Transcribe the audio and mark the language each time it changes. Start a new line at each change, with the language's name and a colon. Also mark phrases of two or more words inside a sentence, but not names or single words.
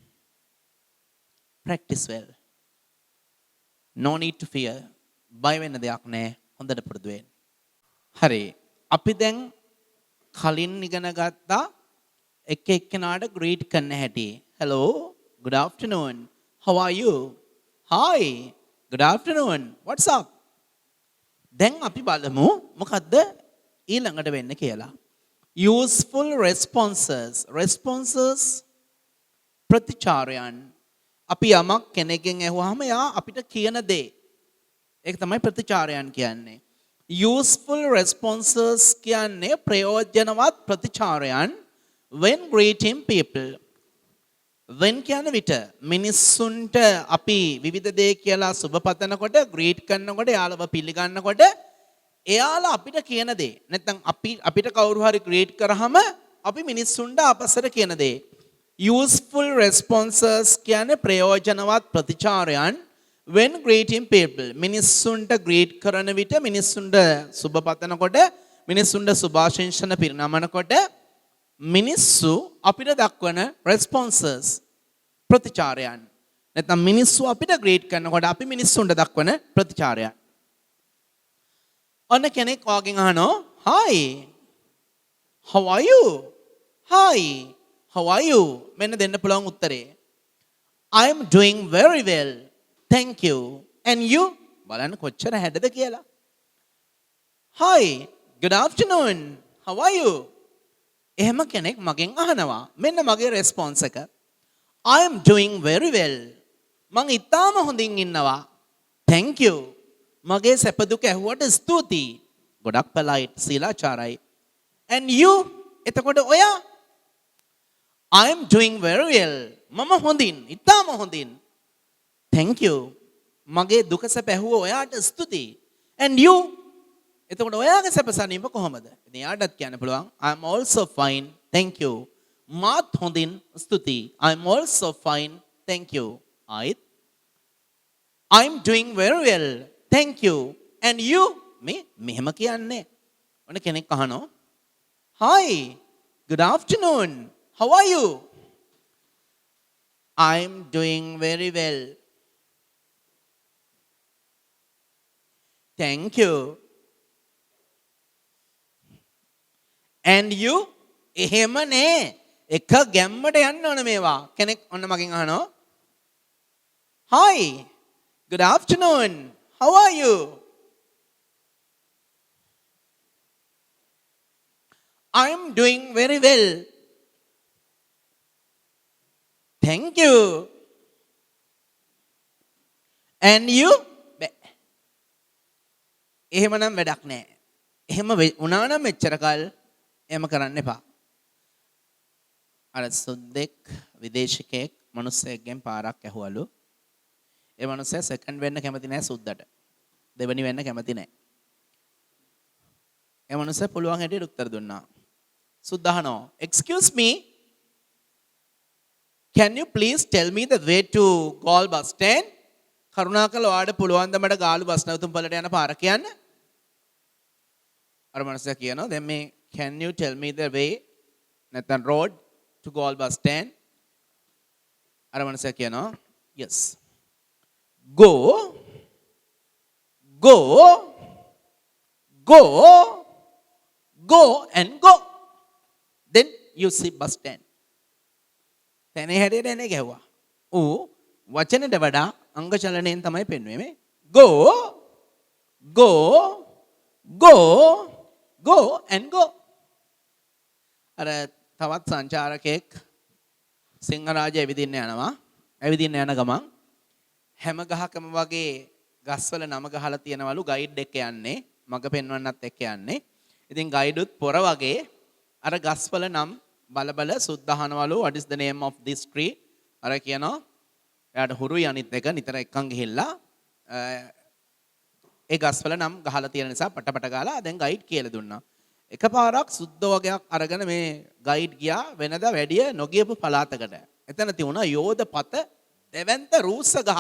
English: practice well no need to fear
Sinhala: බය වෙන්න දෙයක් නැහැ හොඳට පුරුදු වෙන්න හරි අපි දැන් කලින් ඉගෙන ගත්තා එක එක්කෙනාට greet කරන්න හැටි
English: hello good afternoon how are you hi good afternoon what's up
Sinhala: දැන් අපි බලමු මොකද්ද ඊළඟට වෙන්න කියලා useful responses ප්‍රතිචාරයන් අපි යමක් කෙනෙක්ගෙන් ඇහුවාම යා අපිට කියන දේ ඒක තමයි ප්‍රතිචාරයන් කියන්නේ
English: useful responses
Sinhala: කියන්නේ ප්‍රයෝජනවත් ප්‍රතිචාරයන් when
English: greeting people when
Sinhala: කියන විට මිනිස්සුන්ට අපි විවිධ දේ කියලා සුබ පතනකොට greet කරනකොට යාළුව පිළිගන්නකොට එයාලා අපිට කියන දේ නැත්නම් අපිට කවුරු හරි greet කරාම අපි මිනිස්සුන්ට අපසර කියන දේ
English: useful responses
Sinhala: කියන්නේ ප්‍රයෝජනවත් ප්‍රතිචාරයන්
English: when greeting people
Sinhala: මිනිස්සුන්ට greet කරන විට මිනිස්සුන්ට සුබ පතනකොට මිනිස්සුන්ට සුභාශිංසන පිරිනමනකොට මිනිස්සු අපිට දක්වන responses ප්‍රතිචාරයන් නැත්නම් මිනිස්සු අපිට greet කරනකොට අපි මිනිස්සුන්ට දක්වන ප්‍රතිචාරයන් ඔන්න කෙනෙක් වාගෙන් අහනවා
English: hi how are you hi how are you
Sinhala: මෙන්න දෙන්න පුළුවන් උත්තරේ
English: I am doing very well thank you and you
Sinhala: බලන්න කොච්චර හැඩද කියලා
English: hi good afternoon how are you
Sinhala: එහෙම කෙනෙක් මගෙන් අහනවා මෙන්න මගේ response එක
English: I am doing very well
Sinhala: මං ඉතාම හොඳින් ඉන්නවා
English: thank you
Sinhala: මගේ සැප දුක ඇහුවට ස්තුතියි ගොඩක් polite සීලාචාරයි
English: and you
Sinhala: එතකොට ඔයා
English: I am doing very well
Sinhala: මම හොඳින් ඉතාම හොඳින්
English: thank you
Sinhala: මගේ දුක සැප ඇහුව ඔයාට ස්තුතියි
English: and you
Sinhala: එතකොට ඔයාගේ සැප සනීප කොහමද ඉතින් යාටත් කියන්න පුළුවන්
English: I am also fine thank you
Sinhala: මාත් හොඳින් ස්තුතියි
English: I am also fine thank you
Sinhala: ආයිත්
English: I am doing very well thank you and you
Sinhala: මෙහෙම කියන්නේ ඔන්න කෙනෙක් අහනවා
English: hi good afternoon how are you I am doing very well thank you and you
Sinhala: එහෙම නේ එක ගැම්මට යන්න ඕන මේවා කෙනෙක් ඔන්න මගෙන් අහනවා
English: hi good afternoon how are you I am doing very well thank you and you
Sinhala: එහෙමනම් වැඩක් නැහැ එහෙම වුණා නම් මෙච්චර කල් එහෙම කරන්න එපා අර සුද්දෙක් විදේශිකයෙක් මිනිස්සෙක්ගෙන් පාරක් ඇහුවලු ඒ මනුස්සයා සෙකන්ඩ් වෙන්න කැමති නැහැ සුද්දට. දෙවෙනි වෙන්න කැමති නැහැ. ඒ මනුස්සයා පුළුවන් හැටියට උත්තර දුන්නා. සුද්ද අහනවා,
English: "Excuse me, can you please tell me the way to Galle bus stand?"
Sinhala: කරුණාකරලා ඔයාලට පුළුවන් ද මට ගාලු බස් නැවතුම් පළට යන පාර කියන්න? අර මනුස්සයා කියනවා,
English: "Then me can you tell me the way නැත්නම් road to Galle bus stand?"
Sinhala: අර මනුස්සයා කියනවා,
English: "Yes. Go, go, go, go and go. Then you see bus stand."
Sinhala: තැනේ හැටියට එනේ ගැහුවා. ඌ වචනෙට වඩා අංග චලනයෙන් තමයි පෙන්වන්නේ මේ.
English: Go, go, go, go and go.
Sinhala: අර තවත් සංචාරකයෙක් සිංහරාජය ඇවිදින්න යනවා. ඇවිදින්න යන ගමන් හැම ගහකම වගේ ගස්වල නම ගහලා තියෙනවලු ගයිඩ් එක යන්නේ. මග පෙන්වන්නත් එක්ක යන්නේ. ඉතින් ගයිඩුත් පොර වගේ අර ගස්වල නම් බල සුද්ධහනවලු
English: what is the name of this tree?
Sinhala: අර කියනවා. එයාට හුරුයි අනිත් එක නිතර එක්කන් ගිහිල්ලා ඒ ගස්වල නම් ගහලා තියෙන නිසා පටපට ගාලා දැන් ගයිඩ් කියලා දුන්නා. එකපාරක් සුද්ධ වගයක් අරගෙන මේ ගයිඩ් ගියා වෙනදා වැඩිය නොගියපු පළාතකට. එතන තියුණා යෝධ පත දෙවන්ත රූස්ස ගහක්.